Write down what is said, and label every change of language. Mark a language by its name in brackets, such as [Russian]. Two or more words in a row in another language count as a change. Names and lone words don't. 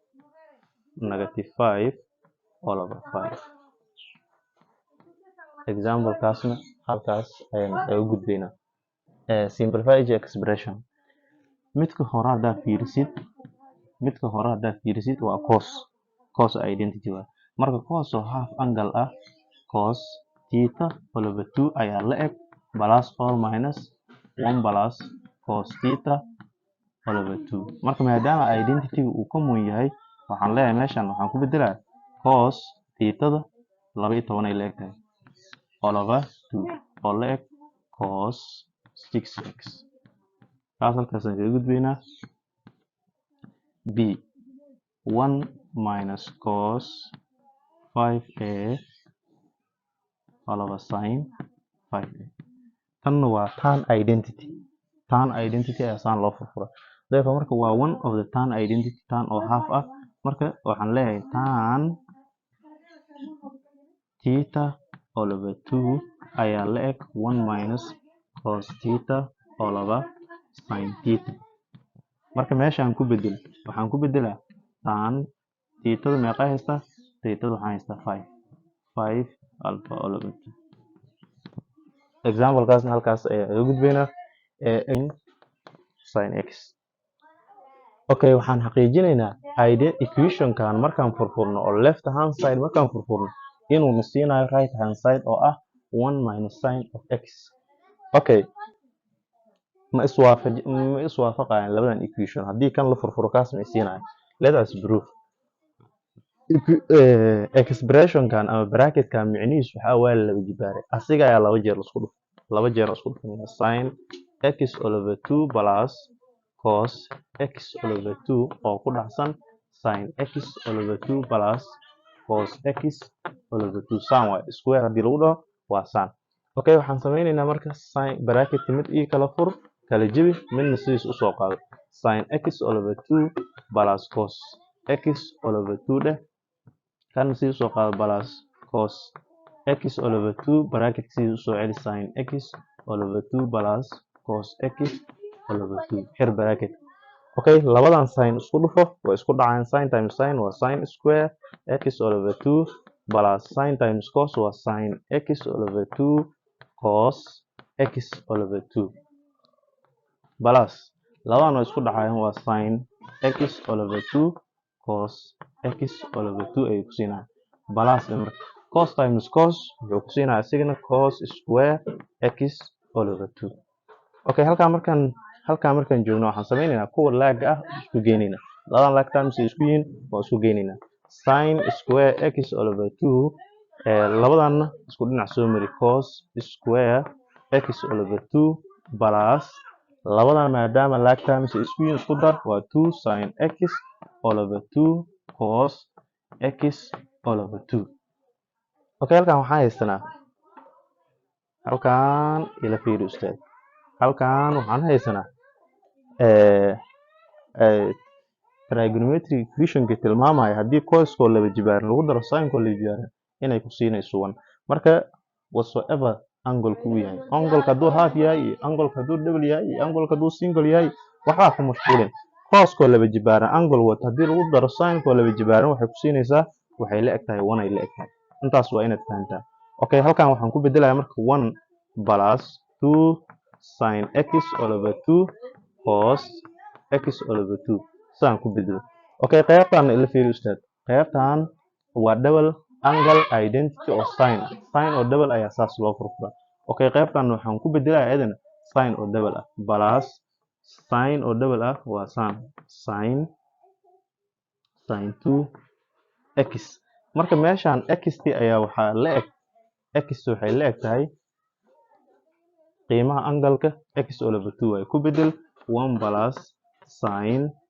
[English] 5 all over 5 example [Somali] kaasna halkaas ayaan ugu gudbaynaa [English] simplify each expression [Somali] midka hore haddaad fiirisid waa cos identity waa marka cos oo half angle ah [English] cos theta all over 2 [Somali] ayaa la eg [English] plus or minus 1 plus cos theta all over 2 [Somali] marka maadaama identity uu common yahay waxaan leeyahay meeshan waxaan ku bedelaa cos theta-da 12 ay la eg tahay [English] all over 2 [Somali] oo la eg cos 6x kaas halkaasaan kaga gudbaynaa [English] b 1 minus cos 5a all over sin 5a [Somali] tanna waa tan identity ayaa saan loo furfura therefore marka waa [English] one of the tan identity [Somali] tan oo half ah marka waxaan leeyahay tan [English] theta all over 2 [Somali] ayaa la eg [English] 1 minus cos theta all over sin theta [Somali] marka meeshaan waxaan ku bedelaa tan theta meeqa haysta theta waxaan haystaa [English] 5 alpha all over 2 example [Somali] kaasna halkaas ayaa ugu gudbaynaa sin x okay waxaan xaqiijinaynaa equation kan markaan furfurno oo [English] left hand side [Somali] markaan furfurno inuu na siinayo [English] right hand side [Somali] oo ah [English] 1 minus sin of x [Somali] okay ma iswaafaqayaan labadan equation haddii kan la furfuro kaas ma isiinayo [English] let us prove [Somali] expression kan ama bracket kan micnihiisu waxa waa laba jibaaray asiga ayaa laba jeer isku dhufan [English] sin x all over 2 plus cos x all over [Somali] 2 oo ku dhacsan [English] sin x all over 2 plus cos x all over 2 [Somali] san waa square haddii lagu dhaho waa san okay waxaan sameynaynaa marka sin bracket mid ii kala fur kala jabi midna sidiis u soo qaado [English] sin x all over 2 plus cos x all over 2 [Somali] dheh kan sidiis soo qaado [English] plus cos x all over 2 [Somali] bracket sidiis u soo celi [English] sin x all over 2 plus cos x all over 2 [Somali] xir bracket okay labadan sin isku dhufo way isku dhacayaan [English] sin times sin [Somali] waa [English] sin square x all over 2 plus sin times cos [Somali] waa [English] sin x all over 2 cos x all over 2 [Somali] plus labadan way isku dhacayaan waa sin [English] x all over 2 cos x all over 2 [Somali] ay ku siinayaan plus marka [English] cos times cos [Somali] wuxuu ku siinayaa asigana cos [English] square x all over 2 [Somali] okay halkaan markaan joogno waxaan sameynaynaa kuwa laaga ah isku geynaynaa labadan laag times ay isku yihiin waa isku geynaynaa [English] sin square x all over 2 [Somali] labadanna isku dhinac soo mari [English] cos square x all over 2 [Somali] plus labadan maadaama laag times ay isku yihiin isku dar waa [English] 2 sin x all over 2 [Somali] cos x all over 2 okay halkaan waxaan haystanaa halkaan ila fiiri ustaad halkaan waxaan haysanaa [English] trigonometric equation-ka [Somali] tilmaamaya haddii coskoo laba jibaaran lagu daro sinkoo laba jibaaran inay ku siinayso 1 marka whatsoever angle-ku uu yahay angle-ka hadduu half yahay iyo angle-ka hadduu double yahay iyo angle-ka hadduu single yahay waxbaa ku mashquulin coskoo laba jibaaran angle wata haddii lagu daro sinkoo laba jibaaran waxay ku siinaysaa waxay la eg tahay 1 ay la eg tahay intaas waa inaad fahantaa okay halkaan waxaan ku bedelayaa marka [English] 1 plus 2 sin x all over 2 [Somali] cos x all over 2 saan ku bedelo okay qaybtan ila fiiri ustaad qaybtan waa [English] double angle identity [Somali] oo sin oo double ayaa saas loo furfura okay qaybtan waxaan ku bedelayaa ayadana sin oo double ah plus sin oo double ah waa sin 2 x marka meeshaan xt ayaa waxaa la eg x waxay la eg tahay qiimaha angalka x oo laba 2 ay ku bedel [English] 1 plus sin